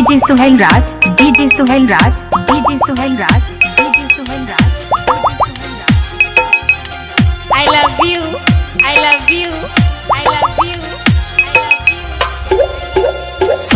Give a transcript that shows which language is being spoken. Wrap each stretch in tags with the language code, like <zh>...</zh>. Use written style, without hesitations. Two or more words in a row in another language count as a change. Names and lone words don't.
<hi>सुहेल राज, डीजे सुहेल राज, डीजे सुहेल राज, डीजे सुहेल राज।</hi> <en>I love you, I love you, I love you, I love you।</en>